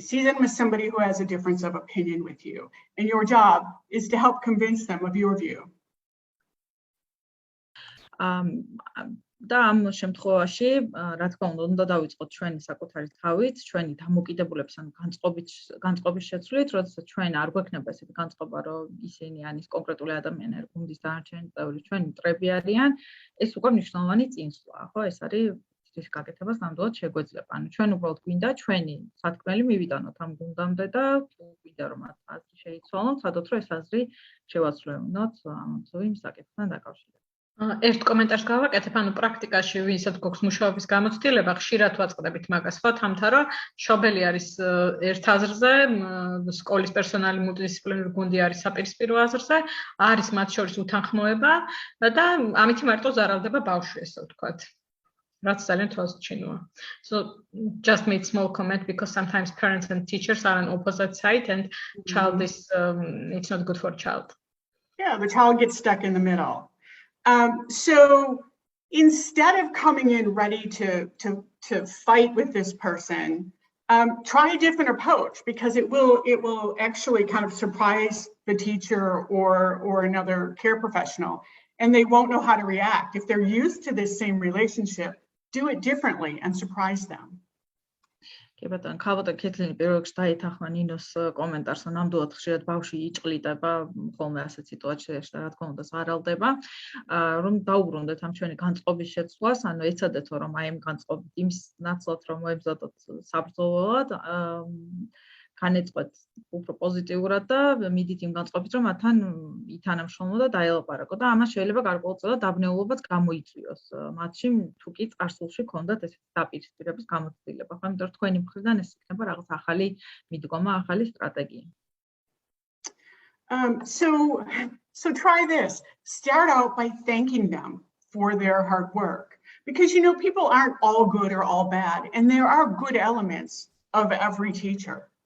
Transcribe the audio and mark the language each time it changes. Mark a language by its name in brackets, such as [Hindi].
[English] See them as somebody who has a difference of opinion with you. And your job is to help convince them of your view. [Georgian] და ამ შემთხვევაში, რა თქმა უნდა, დავიწყოთ ჩვენი საკუთარი თავით, ჩვენი დამოკიდებულების ან განწყობის შეცვლით, როდესაც ჩვენ არ გვექნება ესეთი განწყობა, რომ ისინი ან ის კონკრეტული ადამიანი არ გუნდის დანარჩენი წევრი, ჩვენი მტრები არიან, ეს უკვე მნიშვნელოვანი წინსვლა, ხო? ეს არის ის გაკეთებას ნამდვილად შეგვეძლება. ანუ ჩვენ უბრალოდ გვინდა ჩვენი სათქმელი მივიტანოთ ამ გუნდამდე და თუ გვინდა რომ მათ აზრი შეიცვალოთ, სადოთ რომ ეს აზრი შევაცვლევინოთ ამ თუ იმ საკითხთან დაკავშირებით. ერთ კომენტარს გავაკეთებ, ანუ პრაქტიკაში ვინცად გვაქვს მუშაობის გამოცდილება, ხშირად ვაწყდებით მაგას, ხო, თამთა რომ მშობელი არის ერთ აზრზე, სკოლის პერსონალი მულტიდისციპლინური გუნდი არის საპირისპირო აზრზე, არის მათ შორის უთანხმოება და ამით მარტო ზარავდება ბავშვი, ესე ვთქვათ. რაც ძალიან თვალსაჩინოა. [English] So just made small comment because sometimes parents and teachers are on opposite side and child is it's not good for child. Yeah, the child gets stuck in the middle. So instead of coming in ready to fight with this person, try a different approach because it will actually kind of surprise the teacher or another care professional, and they won't know how to react. If they're used to this same relationship, do it differently and surprise them. [Georgian] კი ბატონო, ქალბატონი კეთლინი პირველ რიგში დაეთანხმა ნინოს კომენტარს, რომ ნამდვილად ხშირად ბავშვი იჭყლიტება ხოლმე ასეთ სიტუაციაში და რა თქმა უნდა სარალდება. რომ დაუბრუნდეთ ამ ჩვენი განწყობის შეცვლას, ანუ ეცადეთ რომ აი ამ განწყობით იმის ნაცვლად რომ მოებზადოთ საბრძოლველად, განეწყვეთ უფრო პოზიტიურად და მიდით იმ განწყობით, რომ მათთან ითანამშრომლო და დაელაპარაკო და ამას შეიძლება გარკვეულწილად დაბნეულობაც გამოიწვიოს მათში, თუ კი წარსულში ქონდათ ესეთი დაპირისპირების გამოცდილება. ხო, იმიტომ რომ თქვენი მხრიდან ეს იქნება რაღაც ახალი მიდგომა, ახალი სტრატეგია. [English] So try this. Start out by thanking them for their hard work. Because people aren't all good or all bad, and there are good elements of every teacher.